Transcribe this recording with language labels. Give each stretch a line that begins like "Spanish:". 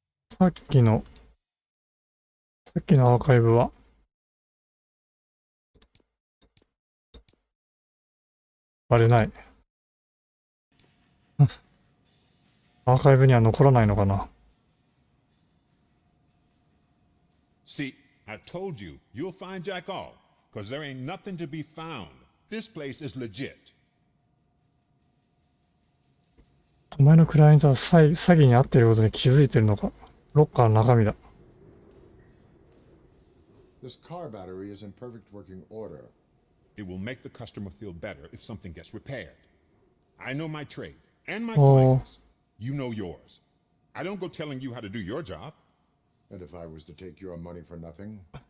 Japanese: さっきのアーカイブは、バレない。アーカイブには残らないのかな。
English: See, I told you, you'll find Jack all, because there ain't nothing to be found. This place is legit.
Japanese: お前のクライアントは詐欺に遭っていることに気づいてるのか。ロッカーの中身だ。
English: This car battery is in perfect working order. It will make the customer feel better if something gets repaired. I know my trade and my Oh. clients. You know yours. I don't go telling you how to do your job. And if I was to take your money for nothing?